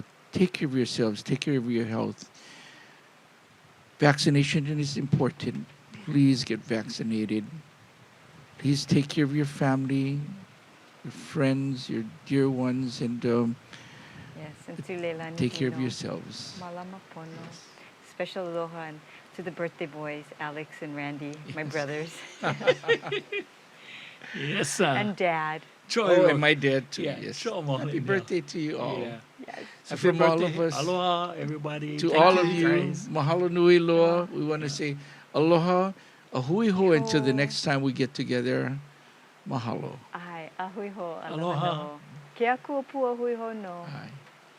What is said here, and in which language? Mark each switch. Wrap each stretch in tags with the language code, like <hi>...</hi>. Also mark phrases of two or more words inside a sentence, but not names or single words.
<en>Take care of yourselves. Take care of your health. Vaccination is important. Please get vaccinated. Please take care of your family, your friends, your dear ones, and Yes, and to Leilani take care of Hino. yourselves.</en> <haw>Malama pono.</haw> <en>Special aloha and to the birthday boys, Alex and Randy, my brothers, Yes, sir. and Dad. Oh, and my dad too. Yeah, Yes. sure, Mohit, Happy yeah. birthday to you all. Yeah. Yes. And from all of us, Aloha, everybody. to Thank all of you, guys.</en> <haw>mahalo nui loa.</haw> <en>We want to say aloha,</en> <haw>a hui ho</haw> <en>until the Ho. next time we get together. Mahalo.</en> <haw>Ai, ahui ho,</haw> <en>Aloha.</en> <haw>aloha no. Ke aku o pua hui ho no.</haw> <en>Bye.</en>